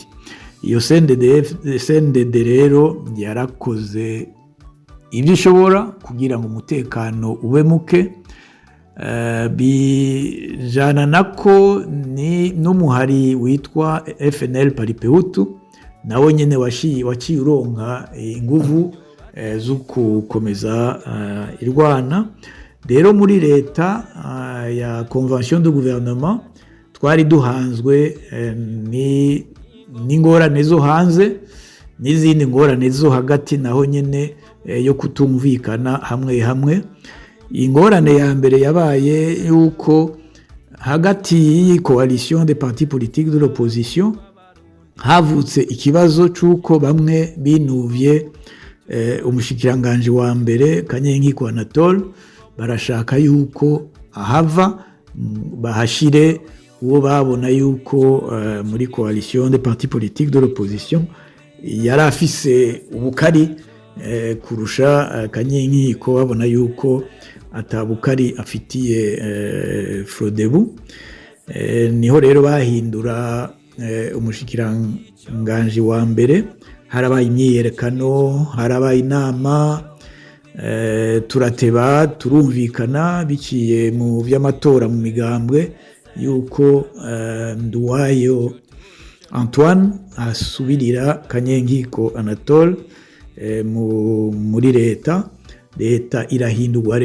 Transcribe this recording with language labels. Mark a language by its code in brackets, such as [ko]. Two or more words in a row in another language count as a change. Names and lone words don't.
[rn] Iyo CNDD rero yarakoze ibyo ishobora kugira ngo umutekano ube muke, bijana nako ni n'umuhari witwa FNL Paripehutu, nawe nyene waciye uronka inguvu zo gukomeza irwana. Rero muri leta ya [fr] convention de gouvernement [rn] twari duhanzwe n'ingorane zo hanze n'izindi ngorane zo hagati naho nyene yo kutumvikana hamwe. Ingorane ya mbere yabaye yuko hagati y'iyi [fr] coalition des partis politiques de l'opposition [rn] havutse ikibazo cy'uko bamwe binuvye umushikiranganje wa mbere Kanyenkiko Anatole, barashaka yuko ahava bahashire uwo babona yuko muri [fr] coalition des partis politiques de l'opposition [rn] yari afise ubukari kurusha Kanyenkiko, babona yuko atabukari afitiye Frodebu. Niho rero bahindura umushikiranganje wa mbere, harabaye imyiyerekano, harabaye inama, turateba turumvikana biciye mu by'amatora mu migambwe yuko Nduwayo Antoine asubirira Kanyenkiko Anatole muri leta irahindurwa.